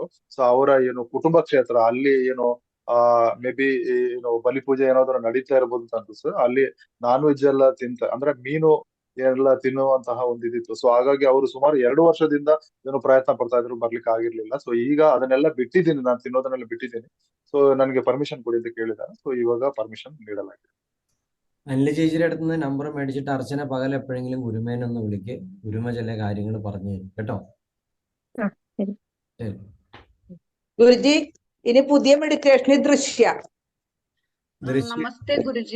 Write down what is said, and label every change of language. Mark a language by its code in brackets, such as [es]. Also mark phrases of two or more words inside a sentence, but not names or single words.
[kn] ಸೊ ಅವರ ಕುಟುಂಬ ಕ್ಷೇತ್ರ ಅಲ್ಲಿ ಮೇ ಬಿ ಬಲಿ ಪೂಜೆ ಏನಾದ್ರು ನಡೀತಾ ಇರ್ಬೋದು ಅಂತ ಅನ್ಸುತ್ತೆ. ಅಲ್ಲಿ ನಾನ್ ವೆಜ್ ಎಲ್ಲ ಅಂದ್ರೆ ಮೀನು ಎಲ್ಲ ತಿನ್ನುವಂತಹ ಒಂದು ಇದಿತ್ತು. ಸೊ ಹಾಗಾಗಿ ಅವರು ಸುಮಾರು 2 ವರ್ಷದಿಂದ ಪ್ರಯತ್ನ ಪಡ್ತಾ ಇದ್ರು, ಬರ್ಲಿಕ್ಕೆ ಆಗಿರ್ಲಿಲ್ಲ. ಸೊ ಈಗ ಅದನ್ನೆಲ್ಲ ಬಿಟ್ಟಿದ್ದೀನಿ, ನಾನು ತಿನ್ನೋದನ್ನೆಲ್ಲ ಬಿಟ್ಟಿದ್ದೀನಿ. ಸೊ ನನಗೆ ಪರ್ಮಿಷನ್ ಕೊಡಿ ಅಂತ ಕೇಳಿದ್ದಾರೆ. ಸೊ ಇವಾಗ ಪರ್ಮಿಷನ್ ನೀಡಲಾಗಿದೆ. [ml] അനില ചേച്ചിയുടെ അടുത്ത് നിന്ന് നമ്പർ മേടിച്ചിട്ട് അർച്ചന പകൽ എപ്പോഴെങ്കിലും ഗുരുമേനൊന്ന് വിളിക്ക്, ഗുരുമ ചില കാര്യങ്ങൾ പറഞ്ഞു തരും കേട്ടോ. ശരി. ഗുരുജി ഇനി പുതിയ മെഡിറ്റേഷനിൽ ദൃശ്യ. നമസ്തേ ഗുരുജി.